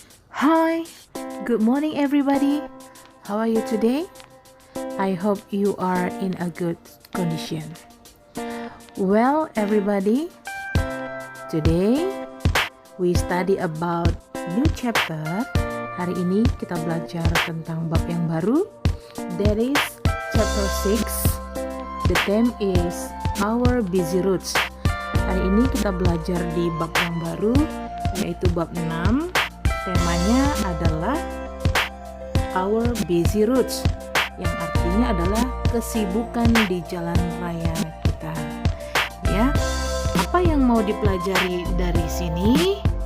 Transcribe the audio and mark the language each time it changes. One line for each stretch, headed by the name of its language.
English: Hi, good morning everybody. How are you today? I hope you are in a good condition. Well, everybody, today we study about new chapter.
Indonesian: Hari ini kita belajar tentang bab yang baru.
English: That is chapter 6. The theme is our busy roots.
Indonesian: Hari ini kita belajar di bab yang baru, yaitu bab 6. Temanya adalah
English: our busy roots,
Indonesian: yang artinya adalah kesibukan di jalan raya kita. Ya, apa yang mau dipelajari dari sini?